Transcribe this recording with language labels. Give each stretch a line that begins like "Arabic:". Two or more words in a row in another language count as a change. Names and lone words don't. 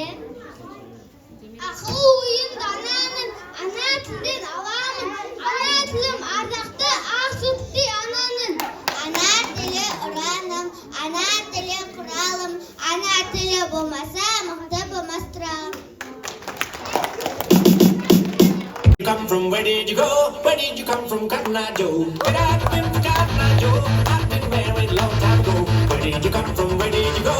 Kazakh: Ақыл ойын дананың, ана тілден аламын. Ана тілім ардақты, ақ сүттей ананың. Ана тілі ұраным, ана тілі құралым, ана тілі болмаса, мықты болмас тұрағым.
English: Come from? Where did you go? Where did you come from, Cotton Eye Joe? Where have you been, Cotton Eye Joe? I've been married a long time ago. Where did you come from? Where did you go?